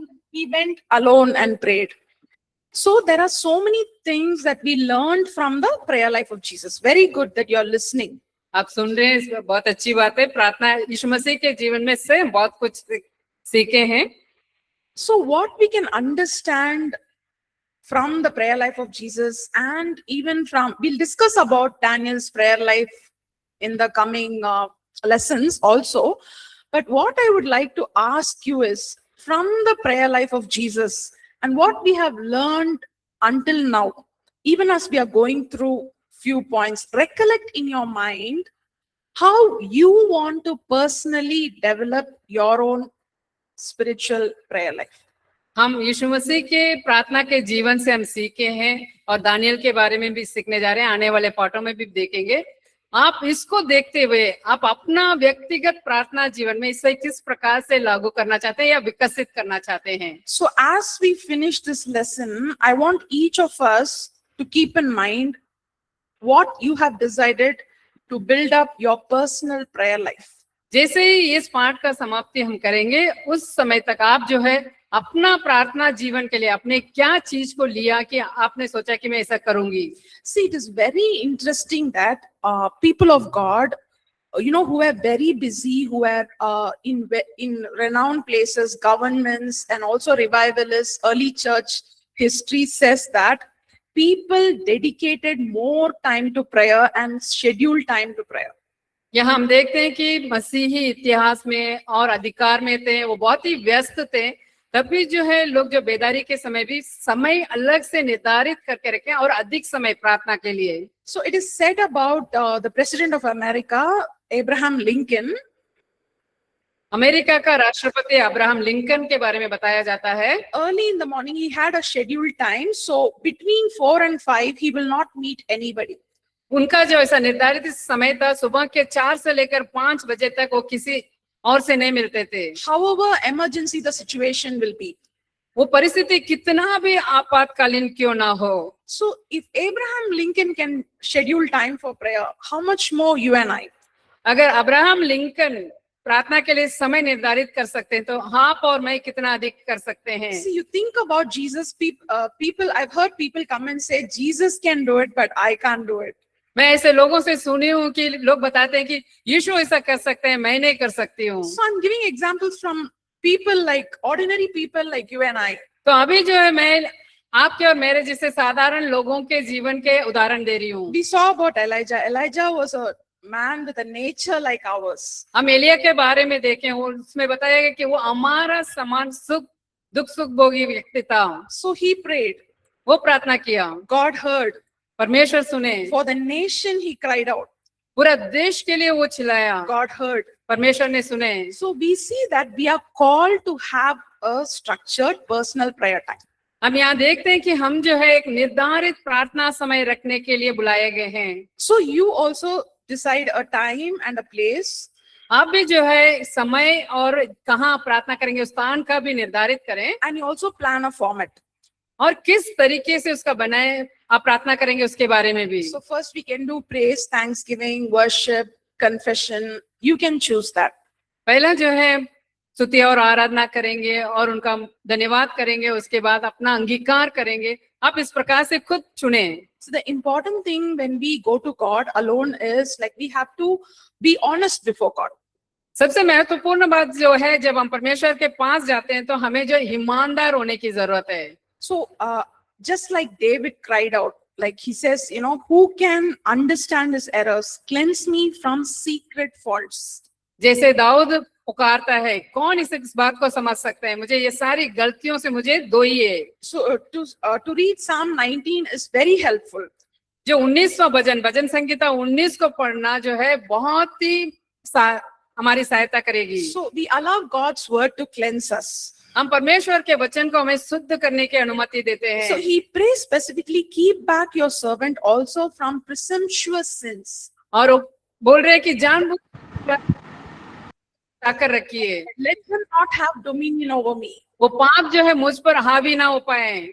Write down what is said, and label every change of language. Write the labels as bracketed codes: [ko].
[en] He went alone and prayed. So there are so many things that we learned from the prayer life of Jesus. Very good that you're listening. [hi] आप सुन रहे हैं, इसमें बहुत अच्छी बात है। प्रार्थना यीशु मसीह के जीवन में से बहुत कुछ सीखे हैं। [en] So what we can understand from the prayer life of Jesus, and even from, we'll discuss about Daniel's prayer life in the coming lessons also. But what I would like to ask you is, from the prayer life of Jesus and what we have learned until now, even as we are going through few points, recollect in your mind how you want to personally develop your own spiritual prayer life. [hi] हम यीशु मसीह के प्रार्थना के जीवन से हम सीखे हैं और दानियल के बारे में भी सीखने जा रहे हैं, आने वाले पाठों में भी देखेंगे। आप इसको देखते हुए आप अपना व्यक्तिगत प्रार्थना जीवन में इसे किस प्रकार से लागू करना चाहते हैं या विकसित करना चाहते हैं। [en] So as we finish this lesson, I want each of us to keep in mind what you have decided to build up your personal prayer life. [hi] जैसे ही इस पाठ का समाप्ति हम करेंगे, उस समय तक आप जो है अपना प्रार्थना जीवन के लिए आपने क्या चीज को लिया कि आपने सोचा कि मैं ऐसा करूंगी। [en] See, it is very interesting that people of God, who are very busy, who are in renowned places, governments, and also revivalists, early church history says that people dedicated more time to prayer and scheduled time to prayer. [hi] यहाँ हम देखते हैं कि मसीही इतिहास में और अधिकार में थे, वो बहुत ही व्यस्त थे, तभी जो है लोग जो बेदारी के समय भी समय अलग से निर्धारित करके रखे और अधिक समय प्रार्थना के लिए। [en] So it is said about the President of America, Abraham Lincoln. [hi] America का राष्ट्रपति अब्राहम लिंकन के बारे में बताया जाता है। [en] Early in the morning, he had a scheduled time. So between 4 and 5, he will not meet anybody. [hi] उनका जो ऐसा निर्धारित समय था, सुबह के 4 से लेकर 5 बजे तक वो किसी और से नहीं मिलते थे। [en] However emergency the situation will be. [hi] वो परिस्थिति कितना भी आपातकालीन क्यों ना हो। [en] So if Abraham Lincoln can schedule time for prayer, how much more you and I? [hi] अगर अब्राहम लिंकन प्रार्थना के लिए समय निर्धारित कर सकते हैं तो आप और मैं कितना अधिक कर सकते हैं। [en] See, you think about Jesus, people, I've heard people come and say, Jesus can do it, but I can't do it. [hi] मैं ऐसे लोगों से सुनी हूँ कि लोग बताते हैं कि यीशु ऐसा कर सकते हैं, मैं नहीं कर सकती हूँ। [en] So I'm giving examples from people like ordinary people like you and I. [hi] तो अभी जो है मैं आपके और मेरे जैसे साधारण लोगों के जीवन के उदाहरण दे रही हूँ। [en] We saw about Elijah. Elijah was a man with a nature like ours. [hi] हम एलिया के बारे में देखे हैं, उसमें बताया गया कि वो हमारा समान दुख सुख भोगी व्यक्ति था। [en] So he prayed. [hi] वो प्रार्थना किया, [en] God heard. [hi] परमेश्वर सुने। [en] For the nation he cried out. [hi] पूरा देश के लिए वो चिल्लाया, [en] God heard. [hi] परमेश्वर ने सुने। [en] So we see that we are called to have a structured personal prayer time. [hi] हम यहाँ देखते हैं कि हम जो है एक निर्धारित प्रार्थना समय रखने के लिए बुलाए गए हैं। [en] So you also decide a time and a place. [hi] आप भी जो है समय और कहाँ प्रार्थना करेंगे उस स्थान का भी निर्धारित करें, [en] And you also plan a format. [hi] और किस तरीके से उसका बनाए आप प्रार्थना करेंगे उसके बारे में भी। [en] So first we can do praise, thanksgiving, worship, confession. You can choose that. [hi] पहला जो है स्तुति और आराधना करेंगे और उनका धन्यवाद करेंगे, उसके बाद अपना अंगीकार करेंगे। आप इस प्रकार से खुद चुने। [en] So the important thing when we go to God alone is like we have to be honest before God. [hi] सबसे महत्वपूर्ण बात जो है, जब हम परमेश्वर के पास जाते हैं तो हमें जो ईमानदार होने की जरूरत है। [en] So just like David cried out, like he says, who can understand his errors? Cleanse me from secret faults. [hi] जैसे दाऊद पुकारता है, कौन इस बात को समझ सकता है, मुझे ये सारी गलतियों से मुझे धोइए। [en] So to read Psalm 19 is very helpful. [hi] जो 19वां भजन संहिता 19 को पढ़ना जो है बहुत ही हमारी सहायता करेगी। [en] So we allow God's word to cleanse us. [hi] हम परमेश्वर के वचन को हमें शुद्ध करने की अनुमति देते हैं। [en] So he prays specifically, keep back your servant also from presumptuous sins. [hi] और वो बोल रहे हैं कि जानबूझकर ताकर रखिए, [en] Let him not have dominion over me. [hi] वो पाप जो है मुझ पर हावी ना हो पाए।